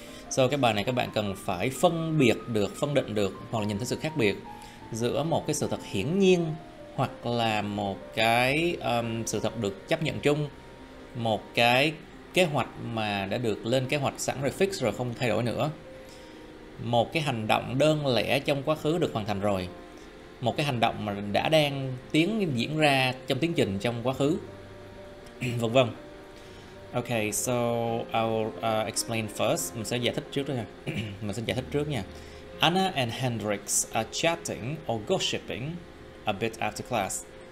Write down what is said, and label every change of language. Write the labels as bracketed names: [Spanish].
[Vietnamese] So cái bài này các bạn cần phải phân định được hoặc là nhìn thấy sự khác biệt giữa một cái sự thật hiển nhiên hoặc là một cái sự thật được chấp nhận chung, một cái kế hoạch mà đã được lên kế hoạch sẵn rồi, fix rồi, không thay đổi nữa, một cái hành động đơn lẻ trong quá khứ được hoàn thành rồi, một cái hành động mà đang diễn ra trong tiến trình trong quá khứ, vân vân. [English] Okay, so I'll explain first. [Vietnamese] Mình sẽ giải thích trước nha. [English] Anna and Hendrix are chatting or gossiping a bit after class.